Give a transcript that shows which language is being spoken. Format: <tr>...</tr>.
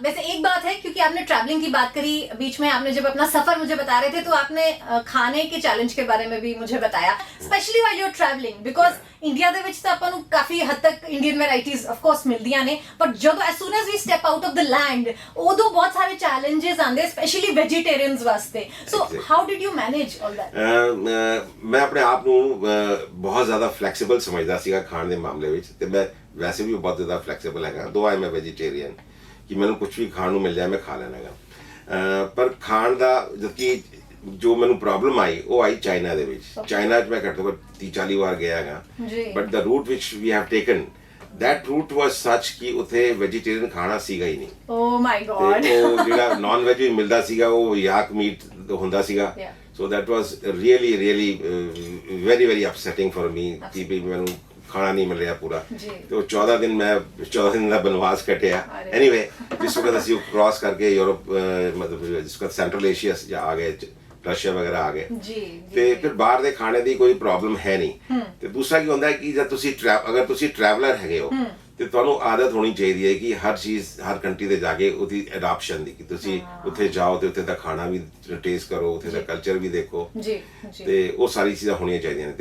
<hi>वैसे एक बात है, क्योंकि आपने ट्रैवलिंग की बात करी, बीच में आपने जब अपना सफर मुझे बता रहे थे तो आपने खाने के चैलेंज के बारे में भी मुझे बताया, specially while you are travelling, because</hi> <pa>India ਦੇ ਵਿੱਚ ਤਾਂ ਆਪਾਂ ਨੂੰ ਕਾਫੀ ਹੱਦ ਤੱਕ ਇੰਡੀਅਨ ਵੈਰਾਈਟੀਜ਼ ਆਫ ਕੋਰਸ ਮਿਲਦੀਆਂ ਨੇ, ਪਰ ਜਦੋਂ</pa> <en>as soon as we step out of the land</en> <pa>ਉਦੋਂ ਬਹੁਤ ਸਾਰੇ ਚੈਲੰਜਸ ਆਉਂਦੇ, ਸਪੈਸ਼ਲੀ ਵੈਜੀਟੇਰੀਅਨਸ ਵਾਸਤੇ।</pa> <en>So how did you manage all that?</en> <pa>ਮੈਂ ਆਪਣੇ ਆਪ ਨੂੰ ਬਹੁਤ ਜ਼ਿਆਦਾ ਫਲੈਕਸੀਬਲ ਸਮਝਦਾ ਸੀਗਾ ਖਾਣ ਦੇ ਮਾਮਲੇ ਵਿੱਚ, ਤੇ ਮੈਂ ਵੈਸੇ ਵੀ ਬਹੁਤ ਜ਼ਿਆਦਾ ਫਲੈਕਸੀਬਲ ਹੈਗਾ, ਦੋ ਆਈ ਮੈਂ ਵੈਜੀਟੇਰੀਅਨ ਕਿ ਮੈਨੂੰ ਕੁਝ ਵੀ ਖਾਣ ਨੂੰ ਮਿਲ ਜਾਏ ਮੈਂ ਖਾ ਲੈਣਾ ਹੈਗਾ। ਪਰ ਖਾਣ ਦਾ ਜਦਕਿ ਜੋ ਮੈਨੂੰ ਪ੍ਰੋਬਲਮ ਆਈ ਉਹ ਆਈ ਚਾਈਨਾ ਦੇ ਵਿੱਚ। ਚਾਈਨਾ 'ਚ ਮੈਂ ਘੱਟੋ ਘੱਟ 30-40 ਵਾਰ ਗਿਆ ਹੈਗਾ,</pa> <en>but the route ਵਿਚ we have taken that route was such</en> <pa>ਕਿ ਉੱਥੇ ਵੈਜੀਟੇਰੀਅਨ ਖਾਣਾ ਸੀਗਾ ਹੀ ਨਹੀਂ।</pa> <en>Oh my God.</en> <pa>ਤੇ ਉਹ ਜਿਹੜਾ ਨਾਨ ਵੈਜ ਵੀ ਮਿਲਦਾ ਸੀਗਾ ਉਹ ਯਾਕ ਮੀਟ ਹੁੰਦਾ ਸੀਗਾ।</pa> <en>so that was really very very upsetting for me</en> <pa>ਕਿ ਵੀ ਮੈਨੂੰ ਖਾਣਾ ਨਹੀਂ ਮਿਲ ਰਿਹਾ ਪੂਰਾ। ਤੇ ਉਹ 14 ਦਿਨ ਦਾ ਬਨਵਾਸ ਕੱਟਿਆ। ਐਨੀਵੇ ਜਿਸ ਵਕਤ ਅਸੀਂ ਕ੍ਰਾਸ ਕਰਕੇ ਯੂਰਪ ਮਤਲਬ ਜਿਸ ਵਕਤ ਸੈਂਟਰਲ ਏਸ਼ੀਆ ਆ ਗਏ, ਰਸ਼ੀਆ ਵਗੈਰਾ ਆ ਗਏ ਤੇ ਫਿਰ ਬਾਹਰ ਦੇ ਖਾਣੇ ਦੀ ਕੋਈ ਪ੍ਰੋਬਲਮ ਹੈ ਨਹੀਂ। ਤੇ ਦੂਸਰਾ ਕੀ ਹੁੰਦਾ ਹੈ ਕਿ ਜਦ ਤੁਸੀਂ ਅਗਰ ਤੁਸੀਂ ਟਰੈਵਲਰ ਹੈਗੇ ਹੋ ਤੇ ਤੁਹਾਨੂੰ ਆਦਤ ਹੋਣੀ ਚਾਹੀਦੀ ਹੈ ਕਿ ਹਰ ਚੀਜ਼ ਹਰ ਕੰਟਰੀ ਤੇ ਜਾ ਕੇ ਉਹਦੀ ਅਡਾਪਸ਼ਨ ਦੀ, ਕਿ ਤੁਸੀਂ ਉੱਥੇ ਜਾਓ ਤੇ ਉੱਥੇ ਦਾ ਖਾਣਾ ਵੀ ਟੇਸਟ ਕਰੋ, ਉੱਥੇ ਦਾ ਕਲਚਰ ਵੀ ਦੇਖੋ ਤੇ ਉਹ ਸਾਰੀ ਚੀਜ਼ਾਂ ਹੋਣੀਆਂ ਚਾਹੀਦੀਆਂ ਨੇ।</pa>